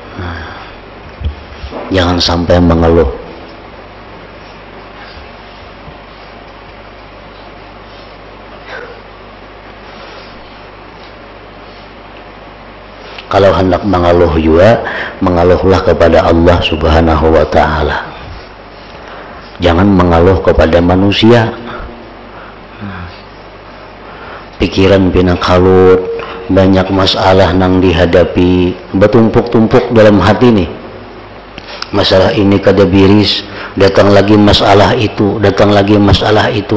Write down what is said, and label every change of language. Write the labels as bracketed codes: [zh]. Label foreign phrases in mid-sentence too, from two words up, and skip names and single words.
[id] Jangan sampai mengeluh. Kalau hendak mengeluh juga, mengeluhlah kepada Allah Subhanahu wa ta'ala. Jangan mengeluh kepada manusia. [bjn] Pikiran pina kalut, banyak masalah nang dihadapi, bertumpuk-tumpuk dalam hati nih. Masalah ini kada biris, datang lagi masalah itu, datang lagi masalah itu.